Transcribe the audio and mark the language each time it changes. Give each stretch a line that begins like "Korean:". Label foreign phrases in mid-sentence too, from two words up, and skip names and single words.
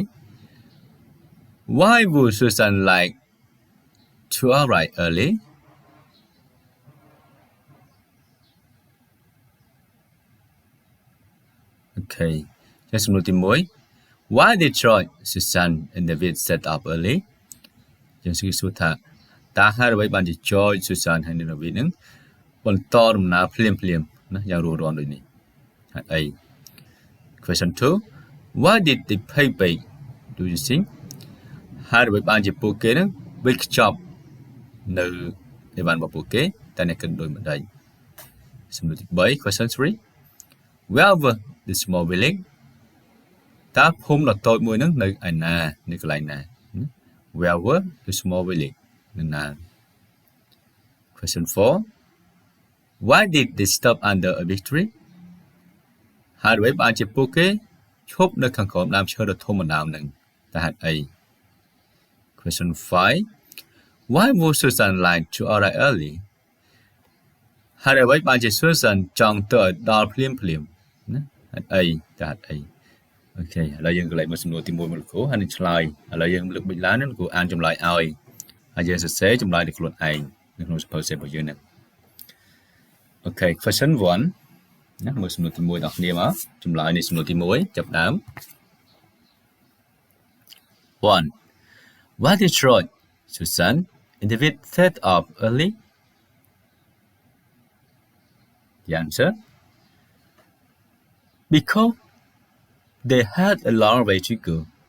English: Why would Susan like to arrive early? Okay, just
Khmer: សំណួរទី1
English: Why did Troy, Susan, and David set up early?
Khmer: យើងសួរថាតើហេតុអ្វីបានជា Troy, Susan ហើយ David នឹងបន្តដំណើរភ្លាមណាយ៉ាងរស់រានដូចនេះហេតុអី
English: Question 2 Why did they pay back? Do you see?
Khmer: ហេតុអ្វីបានជាពួកគេនឹងវិលខ្ចប់នៅអីវ៉ាន់របស់ពួកគេតែអ្នកគិតដោយមិនដេញសំណួរទី3
English: Question 3 Where were the small village?
Khmer: តើភូមិដ៏តូចមួយហ្នឹងនៅឯណានៅកន្លែងណា
English: Where were the small village?
Khmer: នៅណា
English: Question 4 Why did they stop under a big tree?
Khmer: ហេតុអ្វីបានជាពួកគេឈប់នៅខាងក្រោមដើមឈើដ៏ធំម្ដងហ្នឹងតើហេតុអី
English: Question 5 Why would Susan like to arrive early?
Khmer: ហេតុអ្វីបានជា Susan ចង់ទៅឲ្យដល់ភ្លាមណាហេតុអីតើហេតុអីអូខេឥឡូវយើងកន្លែងមកសំណួរទី1មកលោកគ្រូហើយនឹងឆ្លើយឥឡូវយើងលើកប៊ិចឡើងលោកគ្រូអានចម្លើយឲ្យហើយយើងសរសេរចម្លើយដោយខ្លួនឯងនៅក្នុង Suppose របស់យើងហ្នឹងអូខេ Question 1 ណាមើលសំណួរទី1ដល់គ្នាមកចម្លើយនៃសំណួរទី1ចាប់ដើម 1.
English: Why did Troy, Susan, and David set up early? The answer Because they had a long way to go.